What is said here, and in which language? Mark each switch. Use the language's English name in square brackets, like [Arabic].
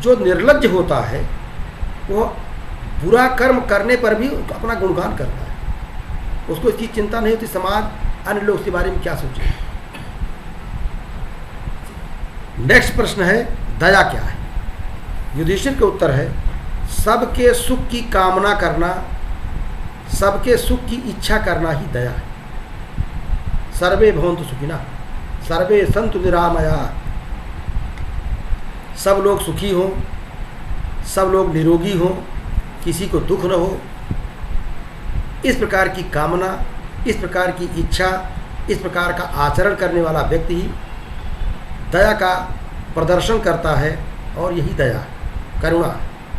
[Hindi] जो निर्लज्ज होता है वो बुरा कर्म करने पर भी अपना गुणगान करता है, उसको इसकी चिंता नहीं होती समाज, अन्य लोग इसके बारे में क्या सोचेंगे। नेक्स्ट प्रश्न है दया क्या है? युधिष्ठिर का उत्तर है सबके सुख की कामना करना, सबके सुख की इच्छा करना ही दया है। [Sanskrit] सर्वे भवन्तु सुखिनः, सर्वे सन्तु निरामयाः। [Hindi] सब लोग सुखी हों, सब लोग निरोगी हों, किसी को दुख न हो, इस प्रकार की कामना, इस प्रकार की इच्छा, इस प्रकार का आचरण करने वाला व्यक्ति ही दया का प्रदर्शन करता है, और यही दया है, करुणा है।